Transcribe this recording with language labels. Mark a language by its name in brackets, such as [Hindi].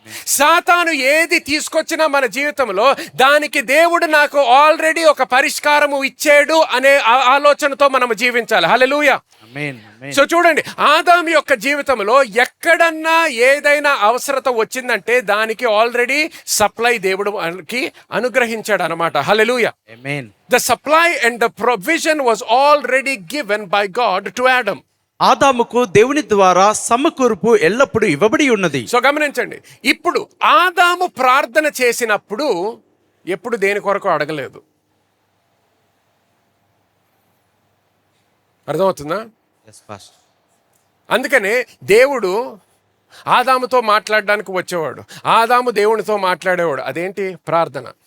[Telugu] సాతాను ఏది తీసుకొచ్చినా మన జీవితంలో దానికి దేవుడు నాకు ఆల్రెడీ ఒక పరిష్కారము ఇచ్చాడు అనే ఆలోచనతో మనము జీవించాలి. హల్లెలూయా. ఆమేన్. ఆమేన్. సో చూడండి, ఆదాము యొక్క జీవితంలో ఎక్కడన్నా ఏదైనా అవసరత వచ్చిందంటే దానికి ఆల్రెడీ సప్లై దేవుడు అనుగ్రహించాడు అన్నమాట. హల్లెలూయా. ఆమేన్. [English] The supply and the provision was already given by God to Adam. [Telugu] ఆదాముకు దేవుని ద్వారా సమకూర్పు ఎల్లప్పుడూ ఇవ్వబడి ఉన్నది. సో గమనించండి, ఇప్పుడు ఆదాము ప్రార్థన చేసినప్పుడు ఎప్పుడు దేని కొరకు అడగలేదు. అర్థమవుతుందా? అందుకనే దేవుడు ఆదాముతో మాట్లాడడానికి వచ్చేవాడు, ఆదాము దేవునితో మాట్లాడేవాడు. అదేంటి? ప్రార్థన.